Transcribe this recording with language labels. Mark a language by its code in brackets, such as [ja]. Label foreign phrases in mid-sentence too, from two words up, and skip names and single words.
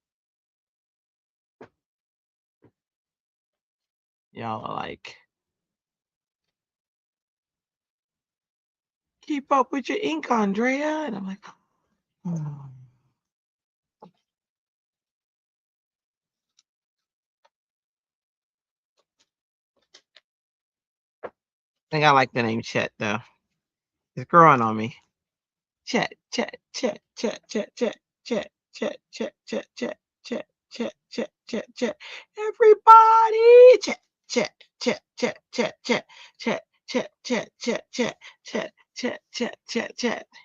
[en] Y'all are like, keep up with your ink, Andrea. And I'm like, oh. I think I like the name Chet though. It's growing on me. Chet, Chet, Chet, Chet, Chet, Chet, Chet, Chet, Chet, Chet, Chet, Chet, Chet, Chet, Chet, Chet. Everybody, Chet, Chet, Chet, Chet, Chet, Chet, Chet, Chet, Chet, Chet, Chet, Chet, Chet, Chet, Chet, Chet.